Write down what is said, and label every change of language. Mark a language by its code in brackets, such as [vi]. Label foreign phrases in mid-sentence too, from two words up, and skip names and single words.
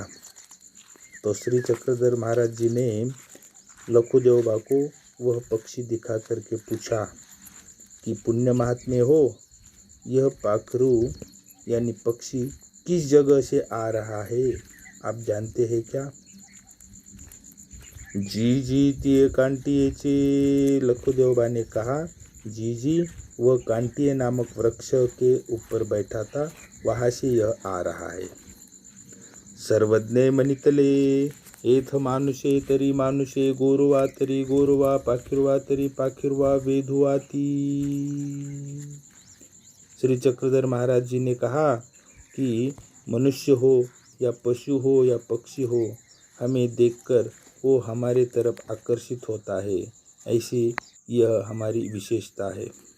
[hi] तो श्री चक्रधर महाराज जी ने लखुदेवबा को वह पक्षी दिखा करके पूछा कि पुण्य महात्मे हो, यह पाखरू यानी पक्षी किस जगह से आ रहा है, आप जानते हैं क्या? [mr] जीजी ते कांटिये [hi] लखुदेवबा ने कहा, जीजी वह कांटिये नामक वृक्ष के ऊपर बैठा था, वहाँ से यह आ रहा है. [mr] सर्वज्ञ मनितले एथ मानुषे तरी मानुषे गोरवा तरी गोरवा पाखिरवा तरी पाखिरवा वेधुआती. [hi] श्री चक्रधर महाराज जी ने कहा कि मनुष्य हो या पशु हो या पक्षी हो, हमें देखकर वो हमारे तरफ आकर्षित होता है, ऐसी यह हमारी विशेषता है.